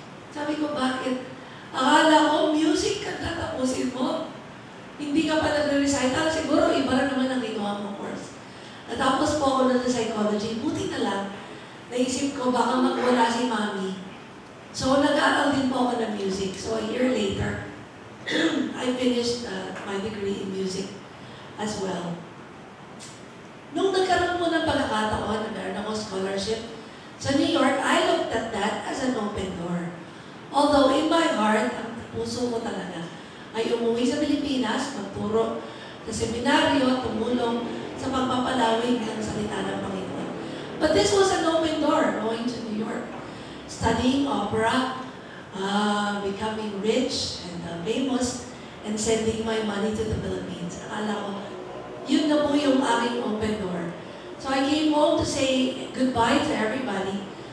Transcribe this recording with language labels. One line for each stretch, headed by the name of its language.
Filipino: Sabi ko, bakit? Akala ko, music ka tatapusin mo. Hindi ka pa nag-recital. Siguro, iba rin naman ang ginawa mo course. Natapos po ako na sa psychology. Buti na lang, naisip ko, baka magwala si Mami. So, nag-aaral din po ako ng music.
English: So, a year later, I finished my degree in music as well.
Filipino: Nung nagkaroon mo ng pagkakataon na meron ako scholarship sa New York,
English: I looked at that as an open door. Although in my heart,
Filipino: ang puso ko talaga, ay umuwi sa Pilipinas, magturo sa seminaryo, tumulong sa pagpapalawig ng salita ng Panginoon.
English: But this was an open door, going to New York, studying opera, becoming rich and famous, and sending my money to the Philippines.
Filipino: Akala ko, yun na po yung aking open door.
English: So I came home to say goodbye to everybody.